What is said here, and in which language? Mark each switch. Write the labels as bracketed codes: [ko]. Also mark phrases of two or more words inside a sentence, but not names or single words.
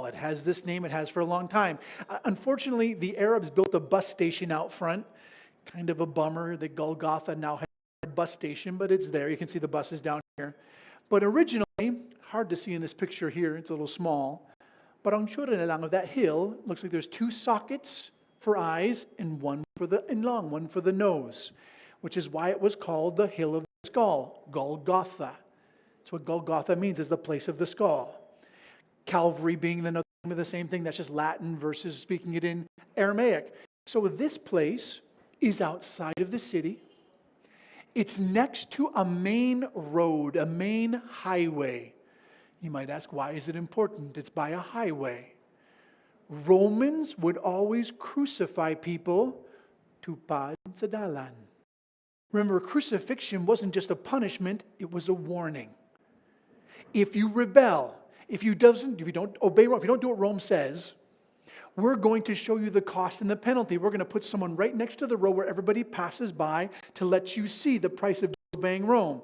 [en] It has this name it has for a long time. Unfortunately, the Arabs built a bus station out front. Kind of a bummer that Golgotha now has a bus station, but it's there. You can see the buses down here. But originally, hard to see in this picture here, it's a little small. But [hil] ang tsura na lang [en] of that hill, looks like there's 2 sockets for eyes and one for the nose, which is why it was called the Hill of the Skull, Golgotha. That's what Golgotha means, is the place of the skull. Calvary being the name of the same thing, that's just Latin versus speaking it in Aramaic. So this place is outside of the city. It's next to a main road, a main highway. You might ask, why is it important? It's by a highway. Romans would always crucify people [hil] tupad sa dalan. [en] Remember, crucifixion wasn't just a punishment, it was a warning. If you rebel, if you don't obey Rome, if you don't do what Rome says, we're going to show you the cost and the penalty. We're going to put someone right next to the road where everybody passes by to let you see the price of disobeying Rome.